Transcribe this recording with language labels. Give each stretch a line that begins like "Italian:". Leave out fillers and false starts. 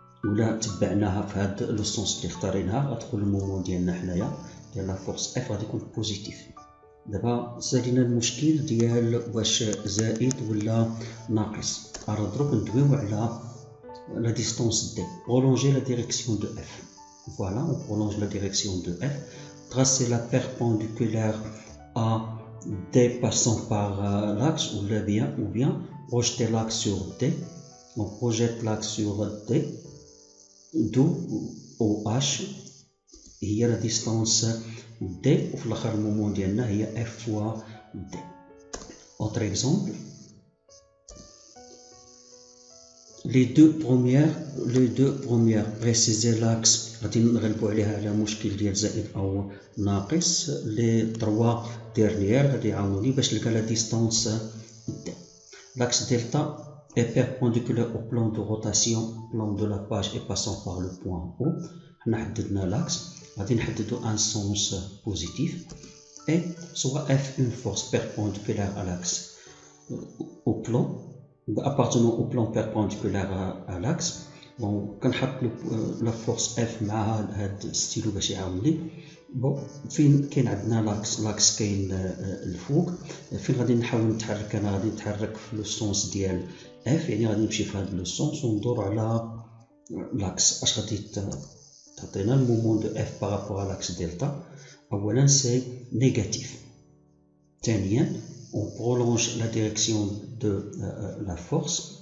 Arabic: ولا تبعناها في هاد لو سونس اللي اختارينها غتكون المومون ديالنا حنايا ديال لا فورس اف غادي يكون بوزيتيف. دابا سالينا المشكل ديال واش زائد ولا ناقص. راه دروك ندويو على لا ديستونس دي.
French: prolonger la direction de f. Voilà, on prolonge la direction de f. Tracer la perpendiculaire à D passant par l'axe ou bien projeter l'axe sur D. On projette l'axe sur D, d'où OH هي la distance D
Arabic: وفي الاخر المومون ديالنا هي
French: F fois D. Autre exemple. Les deux premières préciser l'axe
Arabic: غادي نغلبوا عليها على مشكل ديال زائد او ناقص. لي 3 dernières غادي يعاونوني باش نلقى لا ديستونس دي.
French: l'axe delta est perpendiculaire au plan de rotation plan de la page et passant par le point O.
Arabic: حنا حددنا
French: l'axe
Arabic: غادي نحددو
French: un sens positif et soit F une force perpendiculaire à l'axe au plan appartenant au plan perpendiculaire à l'axe.
Arabic: Bon, كنحط la force F مع هاد ستيلو باش يعاوني. بون فين كاين عندنا لاكس كاين الفوق، فين غادي نحاول نتحرك انا غادي نتحرك في لو سونس ديال اف، يعني غادي نمشي في هاد لو سونس وندور على لاكس. اش غادي تعطينا المومون دو اف بارابور لاكس دلتا؟ اولا سي نيجاتيف.
French: ثانيا on prolonge la direction de la force.